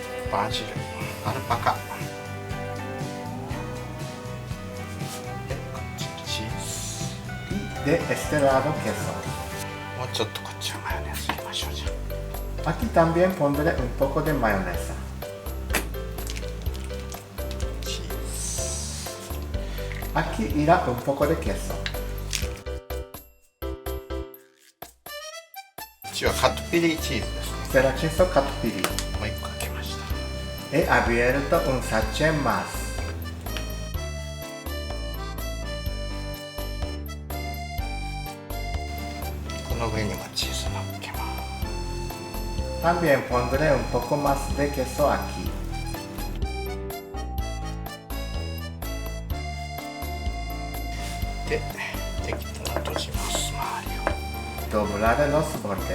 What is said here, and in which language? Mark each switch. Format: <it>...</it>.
<ja>バジル、アルパカ、でこっちにチーズ、</ja> <es>y de este lado queso.</es> <ja>もうちょっとこっちはマヨネーズ入れましょう。じゃ</ja> <es>Aquí también pondré un poco de mayonesa.</es> <ja>あチーズ、</ja> <es>Aquí irá un poco de queso.</es> <ja>こっちはカトピリーチーズですね。</ja> <es>Será queso catupiry.</es> <ja>もう一個かけました。</ja> <es>He abierto un sachet más.</es> <ja>この上にもチーズのっけます。</ja> <es>También pondré un poco más de queso aquí.</es> <ja>で、できたら閉じます。周りを。</ja> <es>Doblaré los bordes.</es>